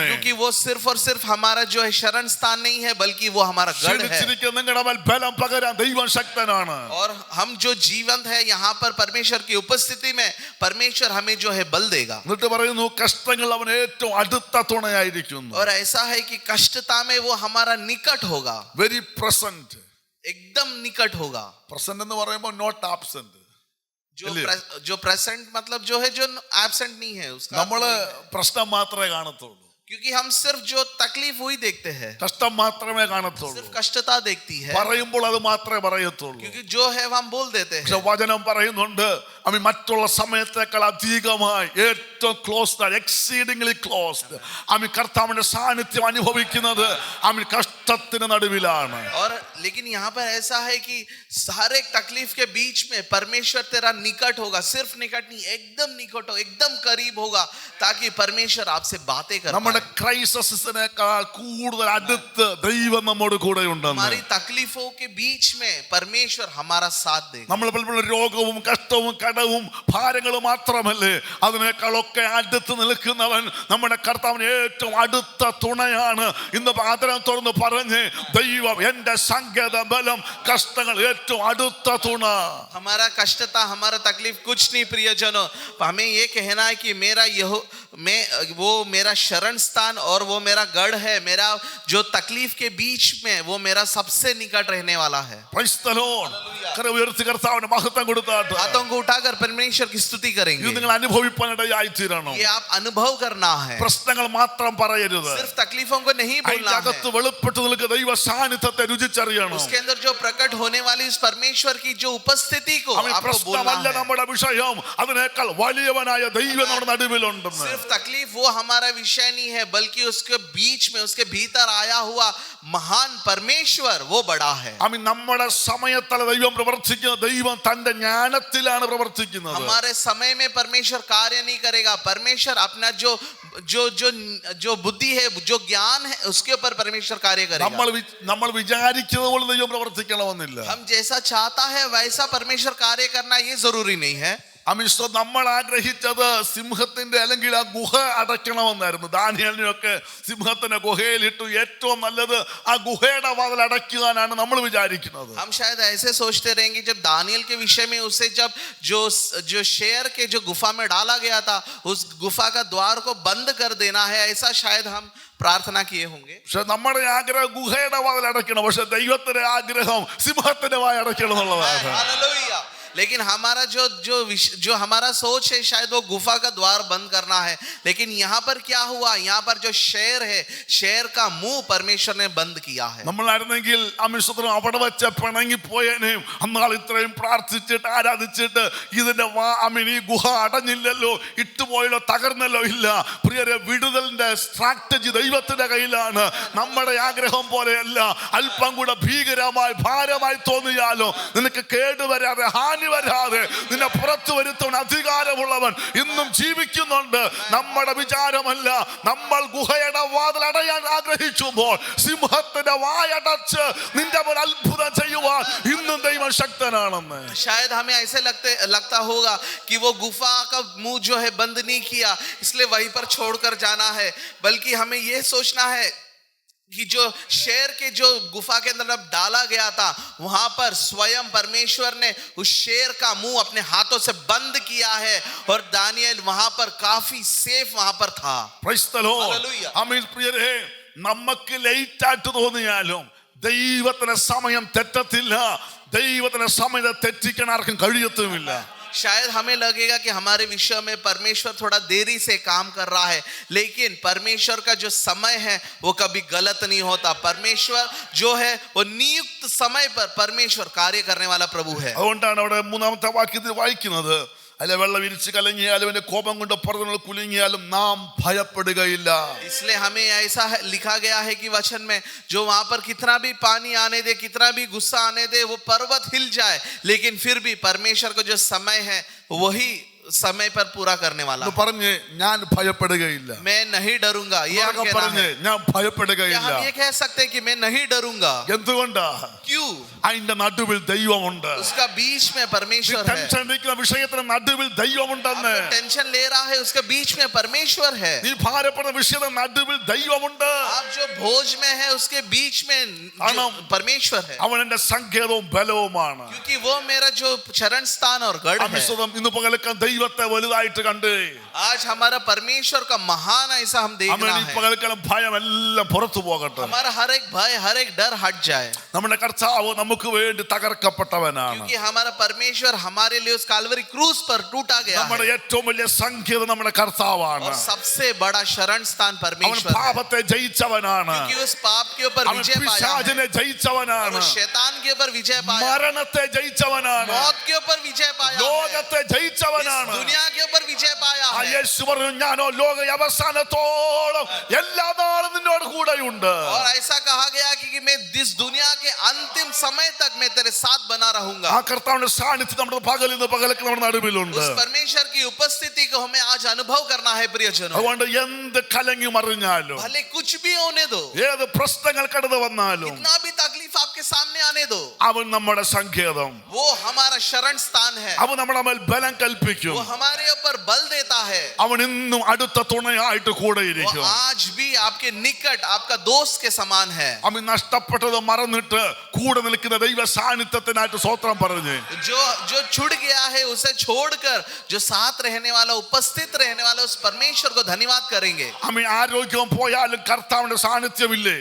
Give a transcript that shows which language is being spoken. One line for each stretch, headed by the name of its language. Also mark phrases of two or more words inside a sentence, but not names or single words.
Hindi: क्योंकि वो सिर्फ और सिर्फ हमारा जो है शरण स्थान नहीं है, बल्कि वो हमारा गढ़ है.
Malayalam: ക്ഷീണിച്ചിരിക്കുന്ന നിങ്ങളുടെ മേൽ ബലം പകരാൻ ദൈവം ശക്തനാണ്.
Hindi: और हम जो जीवंत है यहाँ पर परमेश्वर की उपस्थिति में परमेश्वर हमें जो है बल देगा.
Malayalam: എന്നിട്ട് പറയുന്നു, കഷ്ടങ്ങൾ അവൻ ഏറ്റവും അടുത്ത തുണയായിരിക്കുന്നു.
Hindi: और ऐसा है कि कष्टता में वो हमारा निकट होगा,
English: very present.
Hindi: एकदम निकट होगा.
Malayalam: പ്രസന്റ് എന്ന് പറയുമ്പോൾ
English: not absent.
Hindi: जो प्रेजेंट मतलब जो है जो एब्सेंट नहीं है उसका.
Malayalam: നമ്മള് പ്രശ്നം മാത്രമേ കാണത്തുള്ളൂ,
Hindi: क्योंकि हम सिर्फ जो तकलीफ हुई देखते हैं,
Malayalam: കഷ്ടം മാത്രമേ കാണത്തുള്ളൂ.
Hindi: सिर्फ कष्टता देखती है,
Malayalam: പറയുമ്പോൾ അത് മാത്രമേ പറയത്തുള്ളൂ.
Hindi: क्योंकि जो है वो हम बोल देते हैं.
Malayalam: പക്ഷെ വചനം പറയുന്നുണ്ട്, മറ്റുള്ള സമയത്തേക്കാൾ അധികമായി ഏറ്റവും ക്ലോസ്ഡ്,
English: exceedingly closed
Malayalam: കർത്താവിന്റെ സാന്നിധ്യം അനുഭവിക്കുന്നത് കഷ്ടത്തിന് നടുവിലാണ്.
Hindi: और लेकिन यहाँ पर ऐसा है कि हर एक तकलीफ के बीच में परमेश्वर तेरा निकट होगा. सिर्फ निकट नहीं, एकदम निकट हो, एकदम करीब होगा, ताकि परमेश्वर आपसे बातें कर
Malayalam: നമ്മുടെ ക്രൈസിസിനേക്കാൾ കൂടുതൽ അടുത്ത് ദൈവം നമ്മോട് കൂടെ ഉണ്ടെന്ന്.
Hindi: हमारी तकलीफों के बीच में परमेश्वर हमारा साथ देगा.
Malayalam: നമ്മൾ പലപ്പോഴും രോഗവും കഷ്ടവും കടവും ഭാരങ്ങളും മാത്രമല്ലേ, അതിനേക്കാളൊക്കെ അടുത്ത് നിൽക്കുന്നവൻ നമ്മുടെ കർത്താവിന് ഏറ്റവും അടുത്ത തുണയാണ്. ഇന്ന് ആദരം തുറന്ന് പറഞ്ഞ്, ദൈവം എന്റെ സങ്കേത ബലം, കഷ്ടങ്ങൾ ഏറ്റവും അടുത്ത തുണ.
Hindi: हमारा कष्टता, हमारा तकलीफ कुछ नहीं प्रियजनों, हमें ये कहना है कि वो मेरा शरण स्थान और वो मेरा गढ़ है. मेरा जो तकलीफ के बीच में वो मेरा सबसे निकट रहने वाला है.
English: Praise the Lord.
Malayalam: കരം ഉയർത്തി കർത്താവിന് മഹത്വം കൊടുത്താട്ടെ.
Hindi: हाथों को उठाकर परमेश्वर की स्तुति
Malayalam: ഇത്
Hindi: करेंगे.
Malayalam: നിങ്ങൾ അനുഭവിപ്പാനിടയായി തീരണം.
Hindi: ये आप अनुभव करना है,
Malayalam: പ്രശ്നങ്ങൾ മാത്രം പറയരുത്.
Hindi: सिर्फ तकलीफों को नहीं बोलना
Malayalam: അതിന്റെ അകത്ത്
Hindi: है.
Malayalam: വെളിപ്പെട്ട് നിൽക്കുന്ന ദൈവ സാന്നിധ്യത്തെ രുചിച്ചറിയണം.
Hindi: उसके अंदर जो प्रकट होने वाली इस परमेश्वर की जो उपस्थिति को आपको बोलना
Malayalam: പ്രശ്നമല്ല
Hindi: है.
Malayalam: നമ്മുടെ വിഷയം, അതിനേക്കാൾ വലിയവനായ ദൈവം നമ്മുടെ നടുവിലുണ്ടെന്ന്.
Hindi: सिर्फ तकलीफ वो हमारा विषय नहीं है, बल्कि उसके बीच में, उसके भीतर आया हुआ महान परमेश्वर वो बड़ा है.
Malayalam: നമ്മുടെ സമയത്തല്ല ദൈവം പ്രവർത്തിക്കുന്നത്, ദൈവം തന്റെ ജ്ഞാനത്തിലാണ് പ്രവർത്തിക്കുന്നത്.
Hindi: हमारे समय में परमेश्वर कार्य नहीं करेगा. परमेश्वर अपना जो जो बुद्धि है, जो ज्ञान है, उसके ऊपर परमेश्वर कार्य करेगा।
Malayalam: നമ്മൾ വിചാരിക്കുന്നത് പോലെ ദൈവം പ്രവർത്തിക്കണമെന്നില്ല.
Hindi: हम जैसा चाहता है वैसा परमेश्वर कार्य करना ये जरूरी नहीं है।
Malayalam: നമ്മൾ ആഗ്രഹിച്ചത് സിംഹത്തിന്റെ അല്ലെങ്കിൽ ആ ഗുഹ അടയ്ക്കണമെന്നായിരുന്നു. ദാനിയേലിനെയൊക്കെ സിംഹത്തിന്റെ ഗുഹയിലിട്ടു. ഏറ്റവും നല്ലത് ആ ഗുഹയുടെ വാതിൽ അടയ്ക്കുവാനാണ് നമ്മൾ വിചാരിക്കുന്നത്.
Hindi: हम शायद ऐसे सोचते रहेंगे जब दानियल के विषय में उसे जब जो शेर के जो गुफा में डाला गया था उस गुफा का द्वार को बंद कर देना है, ऐसा शायद हम प्रार्थना किए होंगे.
Malayalam: പക്ഷെ നമ്മുടെ ആഗ്രഹം ഗുഹയുടെ വാതിൽ അടയ്ക്കണം. പക്ഷെ ദൈവത്തിന്റെ ആഗ്രഹം സിംഹത്തിന്റെ വായ അടയ്ക്കണം എന്നുള്ളതാണ്.
Hindi: हालेलुया. लेकिन हमारा जो हमारा सोच है शायद वो गुफा का द्वार बंद करना है, लेकिन यहाँ पर क्या हुआ, यहाँ पर जो शेर है, शेर का मुंह परमेश्वर ने बंद किया है.
Malayalam: നമ്മളായിരുന്നെങ്കിൽ അമിശ്രം അവിടെ വെച്ച പിണങ്ങി പോയേനെയും അന്നാൾ ഇത്രയും പ്രാർത്ഥിച്ചിട്ട് ആരാധിച്ചിട്ട് ഇതിന്റെ ഈ ഗുഹ അടഞ്ഞില്ലല്ലോ, ഇട്ടുപോയല്ലോ, തകർന്നല്ലോ. ഇല്ല പ്രിയരെ, വിടുതലിന്റെ സ്ട്രാറ്റജി ദൈവത്തിന്റെ കയ്യിലാണ്. നമ്മുടെ ആഗ്രഹം പോലെയല്ല. അല്പം കൂടെ ഭീകരമായി ഭാരമായി തോന്നിയാലോ നിനക്ക് കേടുവരാതെ ഹാനി വരാതെ നിന്നെ പുറത്തു വരുത്തുവാൻ അധികാരമുള്ളവൻ ഇന്നും ജീവിക്കുന്നുണ്ട്. നമ്മുടെ വിചാരമല്ല. നമ്മൾ ഗുഹയുടെ വാതിൽ അടയാൻ ആഗ്രഹിക്കുമ്പോൾ സിംഹത്തിന്റെ വായടച്ച് നിന്റെ മുൻ അത്ഭുതം ചെയ്യുവാൻ ഇന്നും ദൈവം ശക്തനാണെന്ന്.
Hindi: शायद हमें ऐसे लगता होगा कि वो गुफा का मुंह जो है बंद नहीं किया इसलिए वहीं पर छोड़कर जाना है, बल्कि हमें ये सोचना है कि जो शेर के जो गुफा के अंदर डाला गया था वहां पर स्वयं परमेश्वर ने उस शेर का मुंह अपने हाथों से बंद किया है और दानियल वहां पर काफी सेफ वहां पर था.
English: Praise the Lord. Hallelujah.
Malayalam: ആമേൻ. പ്രിയരേ, നമുക്ക് ലേറ്റ് ആയിട്ട് തോന്നിയാലും ദൈവത്തിന്റെ സമയം തെറ്റത്തില്ല. ദൈവത്തിന്റെ സമയത്തെ തെറ്റിക്കാൻ ആർക്കും കഴിയത്തുമില്ല.
Hindi: शायद हमें लगेगा कि हमारे विषय में परमेश्वर थोड़ा देरी से काम कर रहा है, लेकिन परमेश्वर का जो समय है वो कभी गलत नहीं होता. परमेश्वर जो है वो नियुक्त समय पर परमेश्वर कार्य करने वाला प्रभु है.
Malayalam: അതുകൊണ്ടാണ് അവിടെ മൂന്നാമത്തെ വാക്യത്തിൽ വായിക്കുന്നത്, അല്ലെ വെള്ളം വിരിച്ച് കലങ്ങിയാലും അവന്റെ കോപം കൊണ്ട് പർവ്വതങ്ങൾ കുലുങ്ങിയാലും നാം ഭയപ്പെടുകയില്ല.
Hindi: इसलिए हमें ऐसा लिखा गया है कि वचन में जो वहां पर कितना भी पानी आने दे, कितना भी गुस्सा आने दे, वो पर्वत हिल जाए, लेकिन फिर भी परमेश्वर का जो समय है वही समय पर पूरा करने वाला.
Malayalam: പറഞ്ഞേ, ഞാൻ ഭയപ്പെടുകയില്ല.
Hindi: मैं नहीं डरूंगा. ये हम कहना है.
Malayalam: ഞാൻ ഭയപ്പെടുകയില്ല.
Hindi: हम ये कह सकते हैं कि मैं नहीं डरूंगा.
Malayalam: എന്തുകൊണ്ടാ?
Hindi: क्यों?
Malayalam: അതിന്റെ നടുവിൽ ദൈവമുണ്ട്.
Hindi: उसका बीच में परमेश्वर है.
Malayalam: ടെൻഷൻ അടിക്കുന്ന വിഷയത്തിന്റെ നടുവിൽ ദൈവമുണ്ടെന്ന്.
Hindi: टेंशन ले रहा है उसके बीच में परमेश्वर है.
Malayalam: നീ ഭാരപ്പെടുന്ന വിഷയത്തിന്റെ നടുവിൽ ദൈവമുണ്ട്.
Hindi: आप जो बोझ में है उसके बीच में परमेश्वर है.
Malayalam: അവൻ എന്റെ സങ്കേതവും ബലവുമാണ്.
Hindi: क्योंकि वो मेरा जो शरण स्थान और गढ़ है.
Malayalam: ഇന്ന് പകൽക്കാൻ ദൈവത്തെ വലുതായിട്ട് കണ്ട്
Hindi: आज हमारा परमेश्वर का महान ऐसा हम देखना है.
Malayalam: പകൽക്കാലം ഭയം എല്ലാം പുറത്തു പോകട്ടെ.
Hindi: हमारा हर एक भय, हर एक डर हट जाए.
Malayalam: നമ്മുടെ കർത്താവ് നമുക്ക് വേണ്ടി തകർക്കപ്പെട്ടവനാണ്.
Hindi: क्योंकि हमारा परमेश्वर हमारे लिए उस काल्वरी क्रूस पर टूटा गया
Malayalam: നമ്മുടെ ഏറ്റവും വലിയ സങ്കേതം നമ്മുടെ കർത്താവാണ്.
Hindi: और सबसे बड़ा शरण स्थान
Malayalam: അവൻ
Hindi: परमेश्वर है.
Malayalam: പാപത്തെ ജയിച്ചവനാണ്.
Hindi: क्योंकि उस पाप के ऊपर
Malayalam: അവൻ
Hindi: विजय पाया,
Malayalam: പിശാചിനെ ജയിച്ചവനാണ്.
Hindi: शैतान के ऊपर विजय पाया,
Malayalam: മരണത്തെ ജയിച്ചവനാണ്.
Hindi: मौत के ऊपर विजय पाया,
Malayalam: ലോകത്തെ ജയിച്ചവനാണ്.
Hindi: दुनिया के ऊपर विजय पाया ആ है.
Malayalam: യേശു പറഞ്ഞു, ഞാനോ ലോക അവസാനത്തോളം എല്ലാ നാളും നിന്നോട് കൂടെയുണ്ട്.
Hindi: और ऐसा कहा गया कि मैं इस दुनिया के अंतिम समय तक मैं तेरे साथ बना रहूंगा.
Malayalam: ആ കർത്താവിന്റെ സാന്നിധ്യം നമ്മുടെ പകലിൽ നിന്ന് പകലക്ക് നമ്മുടെ നടുവിലുണ്ട്.
Hindi: उस परमेश्वर की उपस्थिति को हमें आज अनुभव करना है प्रियजनों.
Malayalam: അതുകൊണ്ട് എന്ത് കലങ്ങി മറിഞ്ഞാലും,
Hindi: भले कुछ भी होने दो,
Malayalam: ഏത് പ്രശ്നങ്ങൾ കടന്നു വന്നാലും,
Hindi: कितना भी तकलीफ आपके सामने आने दो,
Malayalam: അവൻ നമ്മുടെ സങ്കേതം.
Hindi: वो हमारा शरण स्थान है.
Malayalam: അവൻ നമ്മുടെ മേൽ ബലം കൽപ്പിക്കും.
Hindi: वो हमारे ऊपर बल देता है.
Malayalam: അവൻ ഇന്നും അടുത്ത തുണയായിട്ട് കൂടെ
Hindi: वो
Malayalam: ഇരിക്കും.
Hindi: आज भी आपके निकट आपका दोस्त के समान है.
Malayalam: അവൻ നഷ്ടപ്പെട്ടത് മറന്നിട്ട് കൂടെ നിൽക്കുന്ന ദൈവ സാന്നിധ്യത്തിനായിട്ട് സ്തോത്രം പറഞ്ഞ്
Hindi: जो छूट गया है उसे छोड़कर जो साथ रहने वाला, उपस्थित रहने वाला उस परमेश्वर को धन्यवाद करेंगे.
Malayalam: അവൻ ആരോഗ്യം പോയാലും കർത്താവിന്റെ സാന്നിധ്യമില്ലേ?